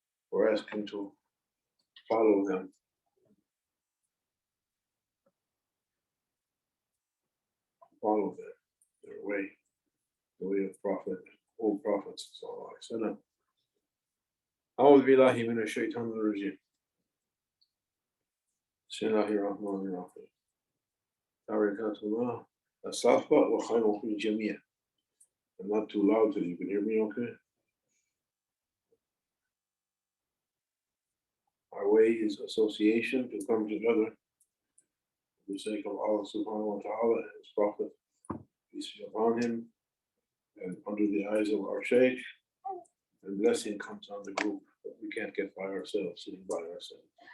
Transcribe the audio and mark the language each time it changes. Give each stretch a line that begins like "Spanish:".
English: We're asking to follow them. Follow their way, the way of Prophet, old prophets.
Arabic: أعوذ بالله من الشيطان الرجيم. بسم الله الرحمن الرحيم. بركات الله الصحبة وخير في الجميع.
English: I'm not too loud so you can hear me okay. Our way is association to come together for the sake of Allah subhanahu wa ta'ala and His Prophet, peace be upon him, and under the eyes of our Shaykh, and blessing comes on the group, but we can't get by ourselves, sitting by ourselves.